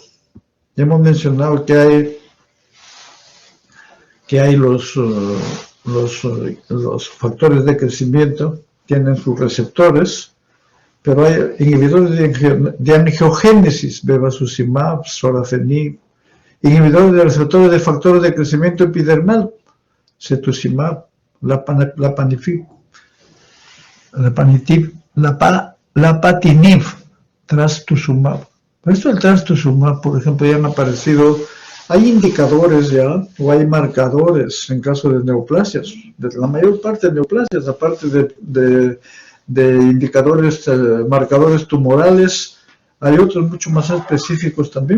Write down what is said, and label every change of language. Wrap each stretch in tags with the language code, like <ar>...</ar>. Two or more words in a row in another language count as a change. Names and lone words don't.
<es>Ya hemos mencionado que hay los factores de crecimiento, tienen sus receptores, pero hay inhibidores de angiogénesis, bevacizumab, sorafenib, inhibidores de receptores de factores de crecimiento epidermal, cetuximab, lapatinib, trastuzumab. Por esto el trastuzumab, por ejemplo, ya han aparecido, hay indicadores ya, o hay marcadores en caso de neoplasias, de la mayor parte de neoplasias, aparte de indicadores, marcadores tumorales, hay otros mucho más específicos también.</es>